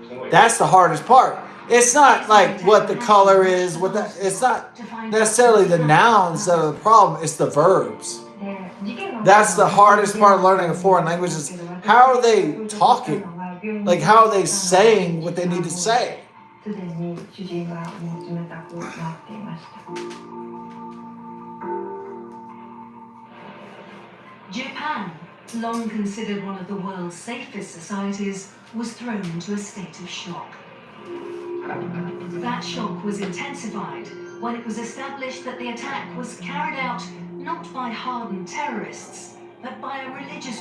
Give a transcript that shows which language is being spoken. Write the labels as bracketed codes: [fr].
[en] That's the hardest part. It's not like what the color is, it's not necessarily the nouns that are the problem, it's the verbs. That's the hardest part of learning a foreign language is how are they talking? Like how are they saying what they need to say? [ja] すでに主人がもう冷たくなっていました。 [en] Japan, long considered one of the world's safest societies, was thrown into a state of shock. That shock was intensified when it was established that the attack was carried out not by hardened terrorists, but by a religious